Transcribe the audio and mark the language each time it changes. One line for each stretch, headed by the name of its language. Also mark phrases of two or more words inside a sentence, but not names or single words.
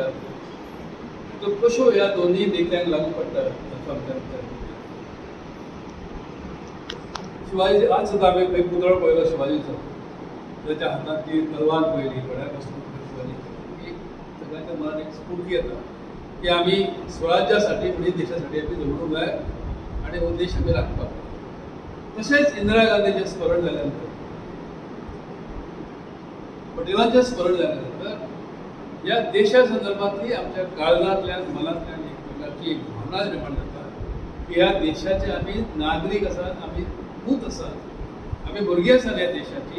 Konkani: तो कशो या दोन्ही देख्यांक लागू पडटा असो आमच्या विचार. शिवाजी आज सुद्धा आम्ही एक पुतळो पळयलो शिवाजीचो. त्याच्या हातात ती तलवार पळयली, गळ्यापासून शिवाजी. एक सगळ्यांच्या मनात एक स्फूर्ती येता की आम्ही स्वराज्यासाठी म्हणजे देशासाठी आम्ही झगडूंक जाय आणि हो देश आम्ही राखपाक. तशेंच इंदिरा गांधीचें स्मरण जाल्यानंतर, पटेलांचें स्मरण जाल्यानंतर या देशा संदर्भातली आमच्या काळजांतल्यान मनांतल्यान एक प्रकारची एक भावना निर्माण जाता की ह्या देशाचे आम्ही नागरीक आसात, आम्ही पूत आसात, आम्ही भुरगीं आसात ह्या देशाची.